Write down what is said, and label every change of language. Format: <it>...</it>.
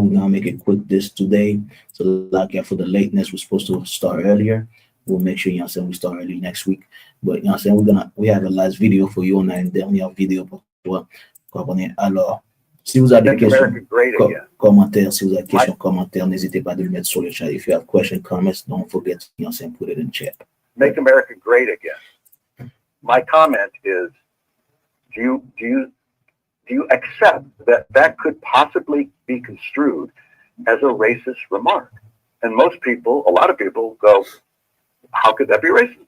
<en>We're gonna make it quick this today. So like for the lateness, we're supposed to start earlier. We'll make sure, you know, we start early next week. But you know, we have a last video for you on</en> <fr>une dernière vidéo pour toi. Alors, si vous avez des questions, commentaires, si vous avez questions, commentaires, n'hésitez pas de le mettre sur le chat.</fr> <en>If you have questions, comments, don't forget, you know, put it in chat. Make America great again. My comment is, do you do you accept that that could possibly be construed as a racist remark? And most people, a lot of people go, how could that be racist?</en>